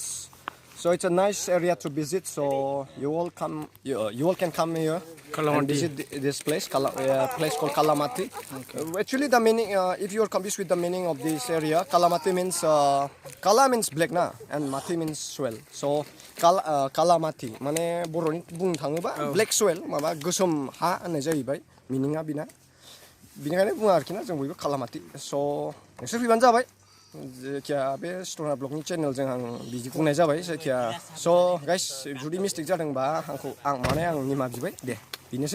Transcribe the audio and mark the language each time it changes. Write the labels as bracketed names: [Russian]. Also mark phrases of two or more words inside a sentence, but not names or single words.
[English] So it's a nice area to visit. So you all can come here and visit this place, place called Kalamati. Actually, the meaning, if you are confused with the meaning of this area, Kalamati means Kala means black na, and Mati means swell. So Kalamati, [Bodo] माने बर'नि बुंनो थाङोबा [English] black swell, [Bodo] माबा गोसोम हा होननाय जाहैबाय meaningआ बिना. बिनिखायनो बुङो आरोखि ना जों बयबो कालामाति. So नोंसोर फैबानो जाबाय. जायखिया बे स्टनार ब्लगनि चेनेलजों आं बिदि बुंनाय जाबाय जायखिया. So गाइस जुदि मिस्टेक जादोंबा आं निमाहा बिबाय दे बेनोसै.